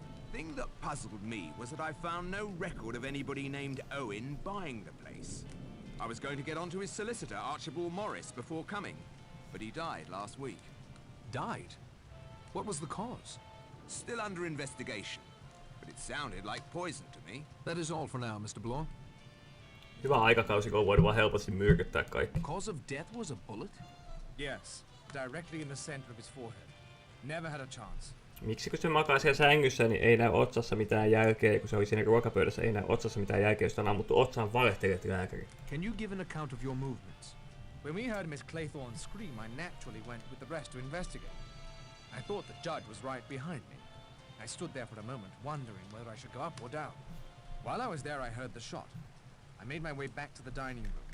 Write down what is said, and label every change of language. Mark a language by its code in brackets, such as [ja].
[en] Thing that puzzled me was that I found no record of anybody named Owen buying the place. I was going to get onto his solicitor, Archibald Morris, before coming, but he died last week. Died? What was the cause? Still under investigation, but it sounded like poison to me. That is all for now, Mr. Bloor. [fi] Hyvä aikakausi, kun on voinut vaan helposti myrkyttää kaikki. [en] Cause of death was a bullet? Yes, directly in the center of his forehead. Never had a chance. [fi] Miksi kun se makaa siellä sängyssä, niin ei näy otsassa mitään jälkeä, kun se oli siinä ruokapöydässä, ei näy otsassa mitään jälkeä, jos on ammuttu otsaan valehtelijat lääkäri. [en] Can you give an account of your movements? When we heard Miss Claythorne scream, I naturally went with the rest to investigate. I thought the judge was right behind me. I stood there for a moment, wondering whether I should go up or down. While I was there, I heard the shot. I made my way back to the dining room.